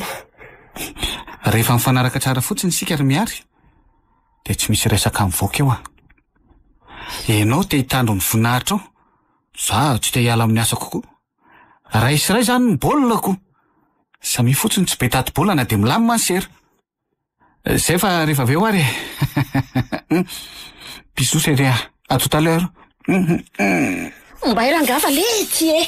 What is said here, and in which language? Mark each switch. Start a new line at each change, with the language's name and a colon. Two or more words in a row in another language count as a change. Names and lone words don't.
Malagasy: Rehefa mifanaraka tsara fotsiny sika ry miary, dia tsy misy resaka mivoaka eo. Ianao te hitandro ny voninahitra ao, za tsy te hiala amin'ny asa kokoa. Ray sy ray zany ny baolina. Samy fotsiny tsy be tady baolina dia milamina ny sera. Zay fa rehefa avy eo ary.
French: Bisous chérie, à tout à l'heure.
Malagasy: Mba irangafa lety e.